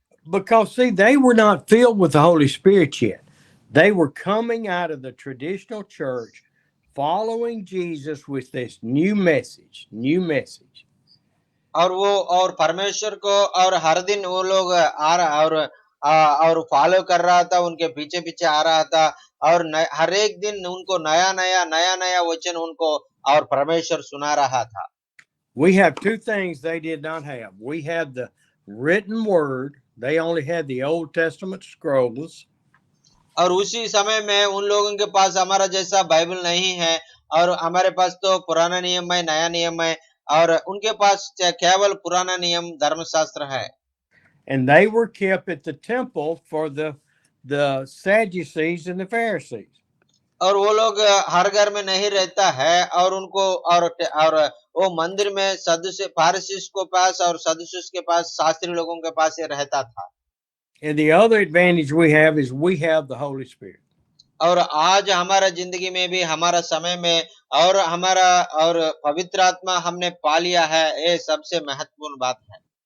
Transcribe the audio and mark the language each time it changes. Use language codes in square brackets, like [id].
[en] Because see, they were not filled with the Holy Spirit yet. They were coming out of the traditional church, following Jesus with this new message. [hi] और वो और परमेश्वर को और हर दिन वो लोग आ रहा और फॉलो कर रहा था, उनके पीछे पीछे आ रहा था और हर एक दिन उनको नया नया वचन उनको और परमेश्वर सुना रहा था। [en] We have two things they did not have. We had the written word. They only had the Old Testament scrolls. [hi] और उसी समय में उन लोगों के पास हमारा जैसा बाइबल नहीं है और हमारे पास तो पुराना नियम है, नया नियम है और उनके पास केवल पुराना नियम धर्मशास्त्र है। [en] And they were kept at the temple for the Sadducees and the Pharisees. [hi] और वो लोग हर घर में नहीं रहता है और उनको और वो मंदिर में सदस्य फारसीस के पास और सदुसियों के पास शास्त्री लोगों के पास ये रहता था। [en] And the other advantage we have is we have the Holy Spirit. [hi] और आज हमारा जिंदगी में भी हमारा समय में और हमारा और पवित्र आत्मा हमने पा लिया है, ये सबसे महत्वपूर्ण बात है।